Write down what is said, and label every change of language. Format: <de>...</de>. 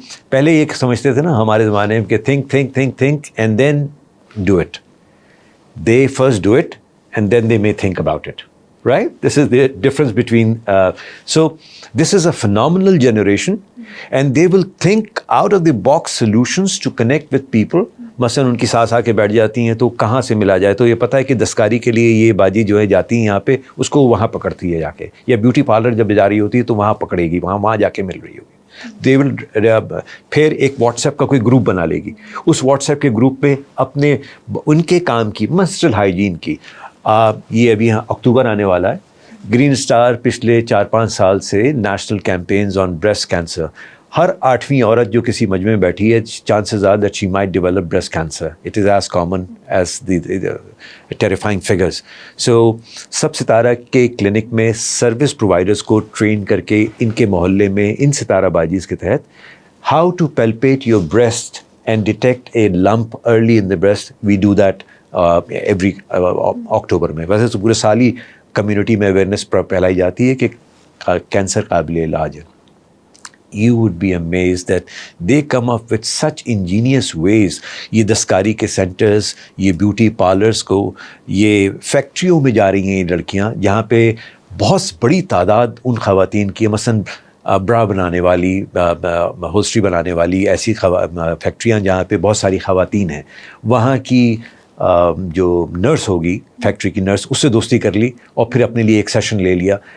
<ur>پہلے یہ سمجھتے تھے نا ہمارے زمانے میں کہ</ur> <en>think and then do it. They first do it and then they may think about it. Right? This is the difference between, so this is a phenomenal generation and they will think out of the box solutions to connect with people.</en> <ur>مثلاً ان کی ساس آ کے بیٹھ جاتی ہیں تو کہاں سے ملا جائے، تو یہ پتہ ہے کہ دستکاری کے لیے یہ باجی جو ہے جاتی ہیں یہاں پہ، اس کو وہاں پکڑتی ہے جا کے، یا بیوٹی پارلر جب جا رہی ہوتی ہے تو وہاں پکڑے گی، وہاں جا کے مل رہی ہوگی. دے ول پھر ایک واٹس ایپ کا کوئی گروپ بنا لے گی، اس واٹس ایپ کے گروپ میں اپنے ان کے کام کی منسٹرل ہائیجین کی. یہ ابھی اکتوبر آنے والا ہے. گرین اسٹار پچھلے 4-5 سال سے نیشنل کیمپینز آن بریسٹ کینسر. ہر 8ویں عورت جو کسی مجمع میں بیٹھی ہے</ur> <en>Chances are that she might develop breast cancer. It is as common as the terrifying figures.</en> <ur>سو سب ستارہ کے کلینک میں سروس پرووائڈرس کو ٹرین کر کے ان کے محلے میں ان ستارہ بازیز کے تحت</ur> <en>How to palpate your breast and detect a lump early in the breast. We do that every</en> <ur>اکتوبر میں. ویسے تو پورے سال ہی کمیونٹی میں اویئرنیس پھیلائی جاتی ہے کہ کینسر قابل علاج ہے.</ur> <en>You would be amazed that they come up with such ingenious ways.</en> <ur>یہ دستکاری کے سینٹرز، یہ بیوٹی پارلرز کو، یہ فیکٹریوں میں جا رہی ہیں یہ لڑکیاں جہاں پہ بہت بڑی تعداد ان خواتین کی، مثلاً برا بنانے والی، ہولسٹری بنانے والی ایسی فیکٹریاں جہاں پہ بہت ساری خواتین ہیں، وہاں کی جو نرس ہوگی، فیکٹری کی نرس، اس سے دوستی کر لی اور پھر اپنے لیے ایک سیشن لے لیا.</ur>